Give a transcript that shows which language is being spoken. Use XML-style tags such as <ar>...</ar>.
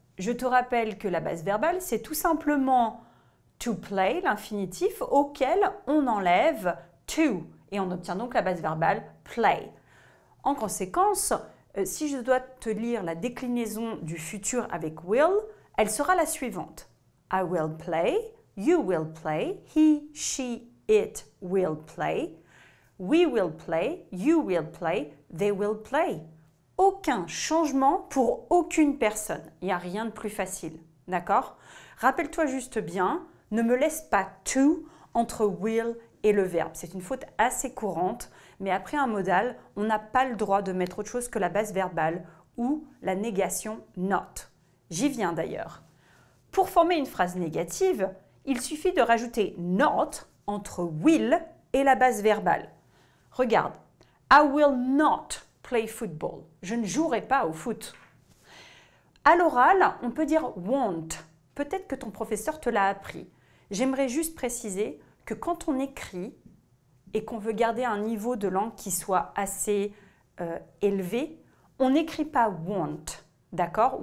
<fr>Je te rappelle que la base verbale, c'est tout simplement to play, l'infinitif, auquel on enlève to. Et on obtient donc la base verbale play. En conséquence, si je dois te lire la déclinaison du futur avec will, elle sera la suivante.</fr> <en>I will play, you will play, he, she, it will play, we will play, you will play, they will play.</en> <fr>Aucun changement pour aucune personne. Il n'y a rien de plus facile. D'accord? Rappelle-toi juste bien, ne me laisse pas to entre will et le verbe. C'est une faute assez courante, mais après un modal, on n'a pas le droit de mettre autre chose que la base verbale ou la négation not. J'y viens d'ailleurs. Pour former une phrase négative, il suffit de rajouter not entre will et la base verbale.</fr> <en>Regarde, I will not play football.</en> <fr>Je ne jouerai pas au foot. À l'oral, on peut dire won't. Peut-être que ton professeur te l'a appris. J'aimerais juste préciser que quand on écrit et qu'on veut garder un niveau de langue qui soit assez élevé, on n'écrit pas won't. D'accord?</fr>